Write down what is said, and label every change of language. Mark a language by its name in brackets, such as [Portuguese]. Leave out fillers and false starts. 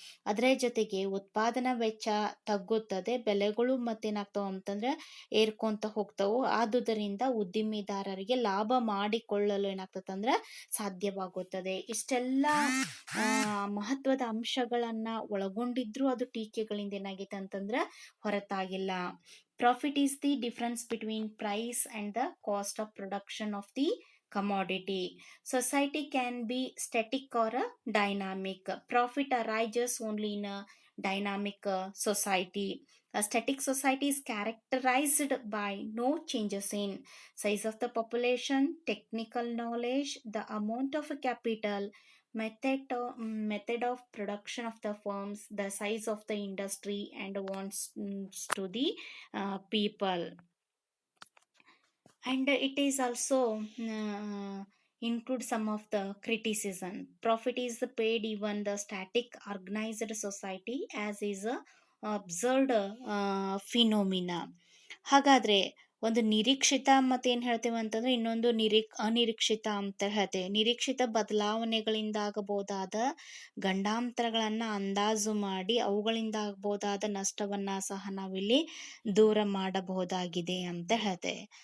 [Kannada] ಅದರ ಜೊತೆಗೆ ಉತ್ಪಾದನಾ ವೆಚ್ಚ ತಗ್ಗುತ್ತದೆ, ಬೆಲೆಗಳು ಮತ್ತೇನಾಗ್ತಾವ ಅಂತಂದ್ರೆ ಏರ್ಕೊಂತ ಹೋಗ್ತಾವು. ಆದುದರಿಂದ ಉದ್ದಿಮೆದಾರರಿಗೆ ಲಾಭ ಮಾಡಿಕೊಳ್ಳಲು ಏನಾಗ್ತದೆ ಅಂದ್ರೆ ಸಾಧ್ಯವಾಗುತ್ತದೆ. ಇಷ್ಟೆಲ್ಲ ಮಹತ್ವದ ಅಂಶಗಳನ್ನ ಒಳಗೊಂಡಿದ್ರು ಅದು ಟೀಕೆಗಳಿಂದ ಏನಾಗೈತೆ ಅಂತಂದ್ರೆ ಹೊರತಾಗಿಲ್ಲ. [English] Profit is the difference between price and the cost of production of the commodity. Society can be static or a dynamic. Profit arises only in a dynamic society. A static society is characterized by no changes in size of the population, technical knowledge, the amount of capital, method of production of the firms, the size of the industry, and wants to the people. And it is also include some of the criticism. Profit is paid even the static organized society as is a observed phenomena. [Kannada] ಹಾಗಾದ್ರೆ ಒಂದು ನಿರೀಕ್ಷಿತ ಮತ್ತೇನು ಹೇಳ್ತೇವೆ ಅಂತಂದ್ರೆ ಇನ್ನೊಂದು ಅನಿರೀಕ್ಷಿತ ಅಂತ ಹೇಳ್ತೇವೆ. ನಿರೀಕ್ಷಿತ ಬದಲಾವಣೆಗಳಿಂದ ಆಗಬಹುದಾದ ಗಂಡಾಂತರಗಳನ್ನ ಅಂದಾಜು ಮಾಡಿ ಅವುಗಳಿಂದ ಆಗಬಹುದಾದ ನಷ್ಟವನ್ನ ಸಹ ನಾವಿಲ್ಲಿ ದೂರ ಮಾಡಬಹುದಾಗಿದೆ ಅಂತ ಹೇಳ್ತೇವೆ.